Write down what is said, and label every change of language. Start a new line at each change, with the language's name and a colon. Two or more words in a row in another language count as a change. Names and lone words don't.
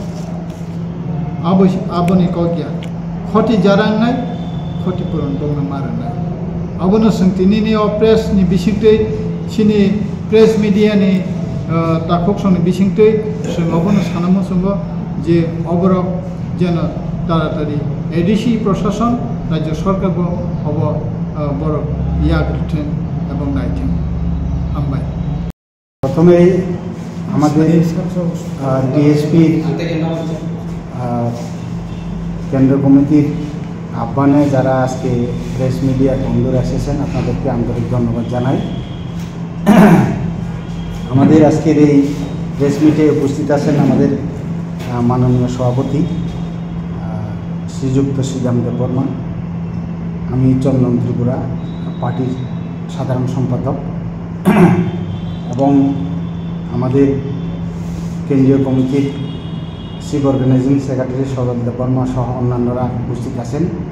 Kok Borok: आबोनि कगिया क्षति जारांनाय क्षतिपूरण दंना मारनाय आबोनो सोंथिनि प्रेसनि बिसिंथै सिनि प्रेस मीडियानि ताखकसनि बिसिंथै जों आबोनो सानामो संगो जे अबरक जेन ताड़ाताड़ी एडिसि प्रशासन राज्य सरकार अब बरफ याग्रिथों एवं नायथों।
Bangla: প্রথমেই আমাদের ডিএসপির কেন্দ্র কমিটির আহ্বানে যারা আজকে প্রেস মিডিয়ার বন্ধুরা এসেছেন আপনাদেরকে আন্তরিক ধন্যবাদ জানাই। আমাদের আজকের এই প্রেস মিটে উপস্থিত আছেন আমাদের মাননীয় সভাপতি শ্রীযুক্ত শ্রীরাম দেববর্মা, আমি চন্দন ত্রিপুরা পার্টির সাধারণ সম্পাদক এবং আমাদের কেন্দ্রীয় কমিটির চিফ অর্গানাইজিং সেক্রেটারি সৌরভ দেববর্মা সহ অন্যান্যরা উপস্থিত আছেন।